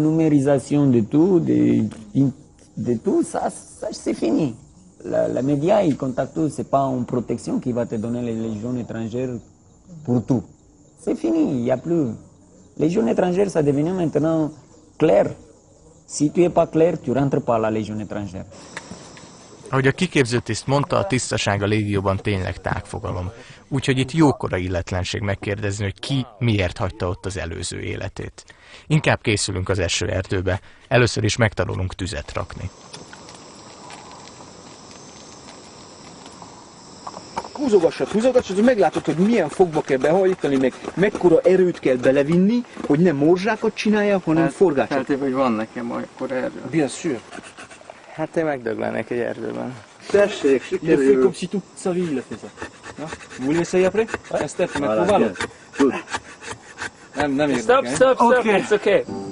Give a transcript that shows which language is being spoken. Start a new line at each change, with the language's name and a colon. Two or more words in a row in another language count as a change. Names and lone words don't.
French: Numérisation de tout, de tout, ça c'est fini. La média, il contacte tout. C'est pas une protection qui va te donner les légions étrangères pour tout. C'est fini, il n'y a plus. Les légions étrangères, ça devient maintenant clair. Si tu n'es pas clair, tu ne rentres pas à la Légion étrangère.
Hungarian: Ahogy a kiképzőtiszt mondta, a tisztaság a légióban tényleg tágfogalom. Úgyhogy itt jókora illetlenség megkérdezni, hogy ki miért hagyta ott az előző életét. Inkább készülünk az esőerdőbe, először is megtanulunk tüzet rakni. Húzogassad, hogy meglátod, hogy milyen fogba kell behajtani, meg mekkora erőt kell belevinni, hogy nem morzsákat csinálják, hanem forgácsot. Feltéve, hogy van nekem akkor erdő.
French: Bien sûr.
Hungarian: Hát én megdöglenek egy erdőben. Tessék, sikerül.
French: Il a fait comme si toute sa vie il a fait ça. Vous voulez essayer après? Steph, mettre voilà,
Hungarian: nem érdekel.
English: Stop, okay. It's okay.